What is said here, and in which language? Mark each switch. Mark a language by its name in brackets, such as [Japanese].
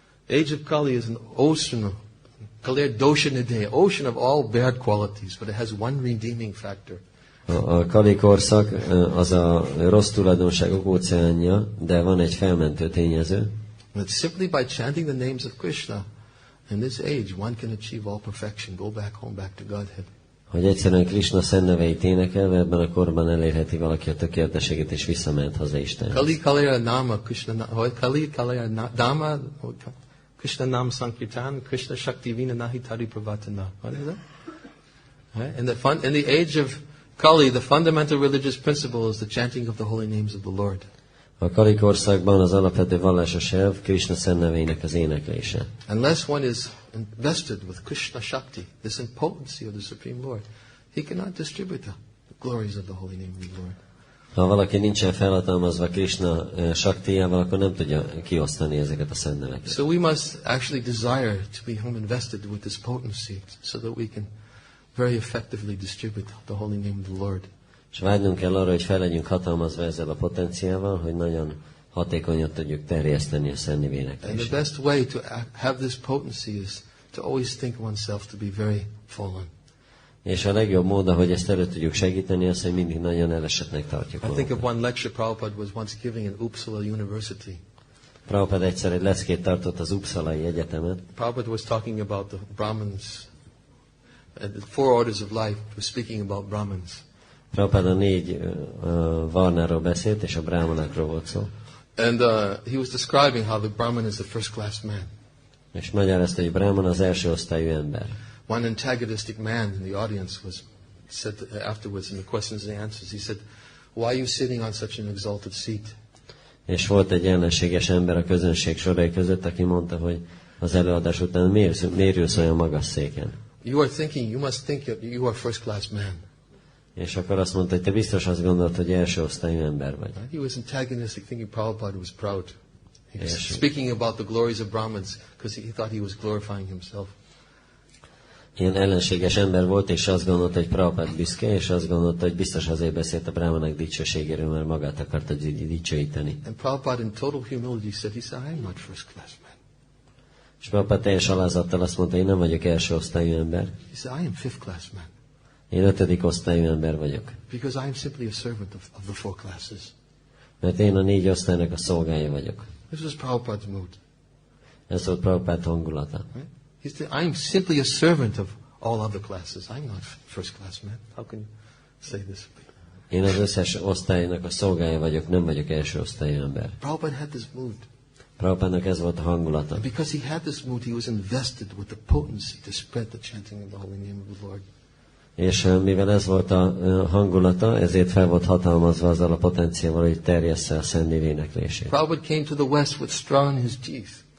[English] Age of Kali is an ocean of [Sanskrit] Kaler doshanade, [English] ocean of all bad qualities, but it has one redeeming factor. [Hungarian] A Kali korszak az a rossz tulajdonságok óceánja, de van egy felmentő tényező. [English] And it's simply by chanting the names of Krishna in this age one can achieve all perfection, go back home, back to Godhead. [Hungarian] Hogy egyszerűen Krishna szent neveit énekelve, ebben a korban elérheti valaki a tökéletességet, és visszament haza Istenhez. [Sanskrit] Kali Kalaya Nama Krishna Kali Kalaya Dama Krishna Nam Sankirtan Krishna Shakti Vina Nahitari Pravatana. [English] What is that? Right? In the age of Kali, the fundamental religious principle is the chanting of the holy names of the Lord. [Hungarian] A Kali korszakban az alapvető vallásos elv Krishna szent nevének az éneklése. [English] Unless one is invested with Krishna Shakti, this impotency of the Supreme Lord, he cannot distribute the glories of the holy name of the Lord. [Hungarian] Ha valaki nincsen felhatalmazva Krishna Shaktiával, akkor nem tudja kiosztani ezeket a szent neveket. [English] So we must actually desire to become invested with this potency so that we can very effectively distribute the holy name of the Lord. [Hungarian] És vágynunk kell arra, hogy fel legyünk hatalmazva ezzel a potenciával, hogy nagyon hatékonyan tudjuk terjeszteni a szent nevének. [English] And the best way to have this potency is to always think oneself to be very fallen. [Hungarian] És a legjobb mód, hogy ezt elő tudjuk segíteni, az, hogy mindig nagyon elesettnek tartjuk [English] I think of [Hungarian] magunkat. [English] one lecture Prabhupada was once giving in Uppsala University. [Hungarian] Prabhupáda egyszer egy leckét tartott az Uppsalai Egyetemen. [English] Prabhupada was talking about the Brahmins, the four orders of life. He was speaking about Brahmins. [Hungarian] Prabhupáda 4 varnáról beszélt, és a brámanákról volt szó. [English] And he was describing how the Brahmin is the first class man. [Hungarian] És magyarázta, hogy Brahman az első osztályú ember. [English] One antagonistic man in the audience said afterwards in the questions and answers, he said, "Why are you sitting on such an exalted seat?" [Hungarian] És volt egy ellenséges ember a közönség sorai között, aki mondta, hogy az előadás után miért ülsz olyan magas széken? [English] You must think you are first class man. [Hungarian] És akkor azt mondta, hogy te biztos azt gondolt, hogy első osztályú ember vagy. [English] He was antagonistic, thinking Prabhupada was proud. He was Yes. speaking about the glories of Brahmins because he thought he was glorifying himself. [Hungarian] Ilyen ellenséges ember volt, és azt gondolta, hogy Prabhupád büszke, és azt gondolta, hogy biztos azért beszélt a brámanák dicsőségéről, mert magát akarta dicsőíteni. [English] And Prabhupada in total humility said, I am not first class man. [Hungarian] És Prabhupád teljes alázattal azt mondta, hogy én nem vagyok első osztályú ember. [English] He said, I am fifth class man. [Hungarian] Én 5. osztályú ember vagyok. [English] Because I am simply a servant of the four classes. [Hungarian] Mert én a 4 osztálynak a szolgája vagyok. [English] This was Prabhupada's mood. [Hungarian] Ez volt Prabhupád hangulata. [English] Right? He said, I am simply a servant of all other classes. I'm not first class man. How can you say this? [Hungarian] Én az összes osztálynak a szolgája vagyok, nem vagyok első osztályú ember. [English] Prabhupada had this mood. [Hungarian] Prabhupádnak ez volt a hangulata. [English] And because he had this mood, he was invested with the potency to spread the chanting of the holy name of the Lord. [Hungarian] És mivel ez volt a hangulata, ezért fel volt hatalmazva azzal a potenciával, hogy terjessze a szent név éneklését. [English] Prabhupada came to the west with straw in his teeth.